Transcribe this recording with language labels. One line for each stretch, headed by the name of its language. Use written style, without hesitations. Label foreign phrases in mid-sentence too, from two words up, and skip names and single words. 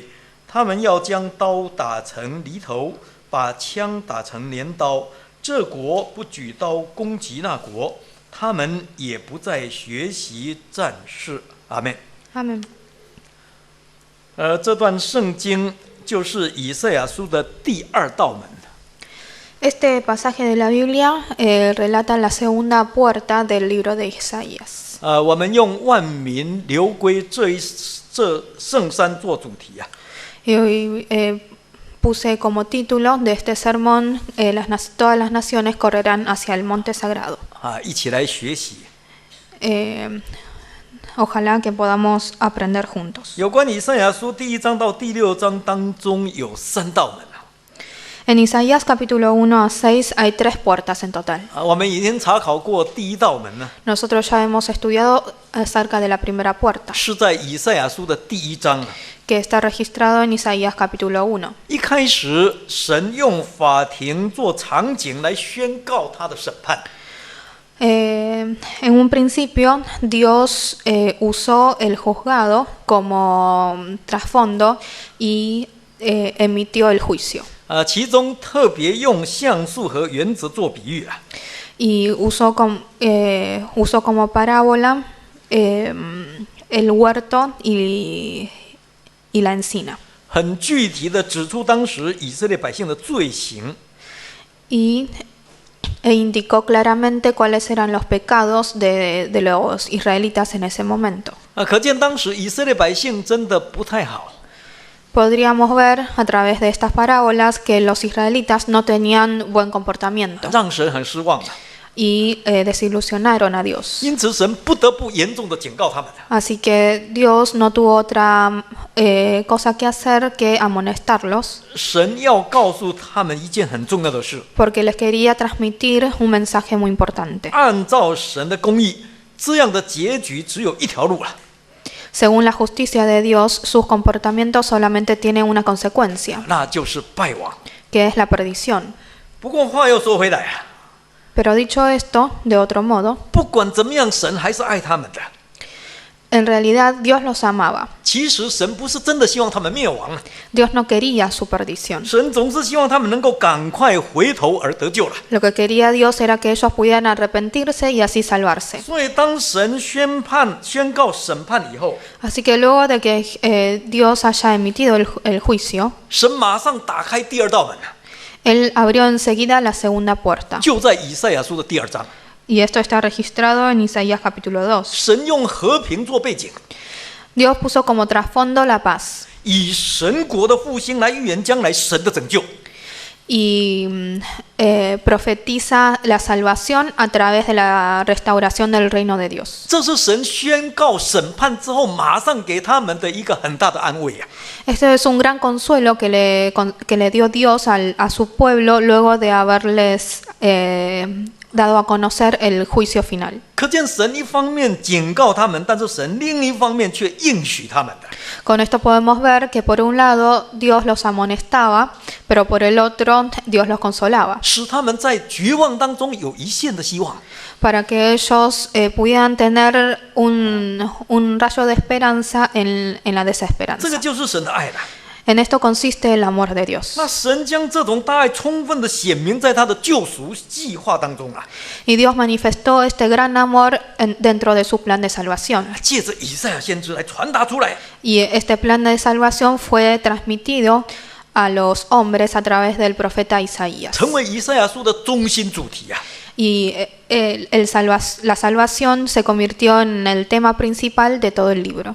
Chinese: 他们要将刀打成犁头，把枪打成镰刀。这国不举刀攻击那国，他们也不再学习战事。阿们。
Spanish: Amén.
Chinese: 这段圣经就是以赛亚书的第2道门。
Spanish: Este pasaje de la Biblia relata la segunda puerta del libro de Isaías.
Chinese: 我们用万民流归这圣山做主题啊。
Spanish: Y hoy puse como título de este sermón, todas las naciones correrán hacia el monte sagrado.
Chinese: 一起来学习。
Spanish: Ojalá que podamos aprender juntos.
Chinese: 有关以赛亚书第1章到第6章当中有3道门。
Spanish: En Isaías capítulo 1 a 6 hay 3 puertas en total.
Chinese: 我们已经查考过第1道门呢，
Spanish: Nosotros ya hemos estudiado acerca de la primera puerta,
Chinese: 是在以赛亚书的第1章。
Spanish: que está registrado en Isaías capítulo 1.
Chinese: 一开始，神用法庭做场景来宣告他的审判。
Spanish: En un principio, Dios usó el juzgado como trasfondo y emitió el juicio.
Chinese: 其中特别用像素和原则做比喻啊。
Spanish: Y usó como parábola el huerto y la encina.
Chinese: 很具体的指出当时以色列百姓的罪行。
Spanish: E indicó claramente cuáles eran los pecados de los israelitas en ese momento.
Chinese: 可见当时以色列百姓真的不太好。
Spanish: Podríamos ver a través de estas parábolas que los israelitas no tenían buen comportamiento
Chinese: 让神很失望的。
Spanish: y desilusionaron a Dios.
Chinese: 因此，神不得不严重的警告他们。
Spanish: Así que Dios no tuvo otra cosa que hacer que amonestarlos,
Chinese: 神要告诉他们一件很重要的事：
Spanish: porque les quería transmitir un mensaje muy importante.
Chinese: 按照神的公义，这样的结局只有一条路了。
Spanish: Según la justicia de Dios, sus comportamientos solamente tienen una consecuencia,
Chinese: 那就是败亡。
Spanish: que es la perdición.
Chinese: 不过话又说回来啊，
Spanish: Pero dicho esto, de otro modo,
Chinese: 不管怎么样，神还是爱他们的。
Spanish: en realidad Dios los amaba.
Chinese: 其实神不是真的希望他们灭亡啊，
Spanish: Dios no quería su perdición.
Chinese: 神总是希望他们能够赶快回头而得救了。
Spanish: Lo que quería Dios era que ellos pudieran arrepentirse y así salvarse.
Chinese: 所以当神宣告审判以后，
Spanish: Así que luego de que Dios haya emitido el juicio,
Chinese: 神马上打开第2道门啊，
Spanish: Él abrió enseguida la segunda puerta.
Chinese: 就在以赛亚书的第2章。
Spanish: Y esto está registrado en Isaías capítulo 2.
Chinese: 神用和平做背景，
Spanish: Dios puso como trasfondo la paz
Chinese: 以神国的复兴来预言将来神的拯救。
Spanish: y profetiza la salvación a través de la restauración del reino de Dios.
Chinese: 这是神宣告审判之后马上给他们的一个很大的安慰啊！
Spanish: Este es un gran consuelo que le dio Dios a su pueblo luego de haberles dado a conocer el juicio final.
Chinese: 可见神一方面警告他们，但是神另一方面却应许他们的。
Spanish: Con esto podemos ver que por un lado Dios los amonestaba, pero por el otro Dios los consolaba,
Chinese: 使他们在绝望当中有一线的希望。
Spanish: para que ellos pudieran tener un rayo de esperanza en la
Chinese: 这个
Spanish: desesperanza.
Chinese: 就是神的爱了。
Spanish: En esto consiste el amor de Dios.
Chinese: 那神将这种大爱充分的显明在他的救赎计划当中啊，
Spanish: Y Dios manifestó este gran amor dentro de su plan de salvación.
Chinese: 借着以赛亚先知来传达出来。
Spanish: Y este plan de salvación fue transmitido a los hombres a través del profeta Isaías.
Chinese: 成为以赛亚书的中心主题啊。
Spanish: Y la salvación se convirtió en el tema principal de todo el libro.